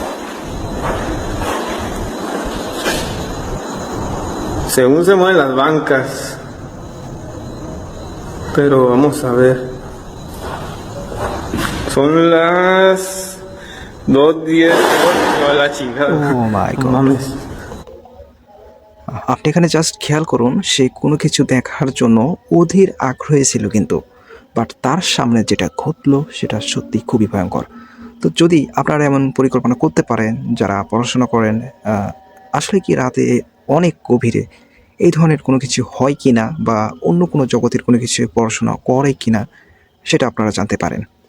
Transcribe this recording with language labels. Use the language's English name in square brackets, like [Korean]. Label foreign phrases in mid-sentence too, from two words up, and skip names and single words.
[Spanish] Según se mueven las bancas. Pero vamos a ver. Son las 2:10 a la chingada. [English] Oh my [Spanish] No [English] God. [Spanish] mames. [Bangla] আপনি এখানে জাস্ট খেয়াল করুন, সে কোনো কিছু দেখার জন্য অধীর আগ্রহী ছিল, কিন্তু বাট তার সামনে যেটা ঘটলো সেটা সত্যি খুবই ভয়ঙ্কর। তো যদি আপনারা এমন পরিকল্পনা করতে পারেন যারা পড়াশোনা করেন, আসলে কি রাতে অনেক গভীরে এই ধরনের কোনো কিছু হয় কি না বা অন্য কোনো জগতের কোনো কিছু পড়াশোনা করে কি না, সেটা আপনারা জানতে পারেন।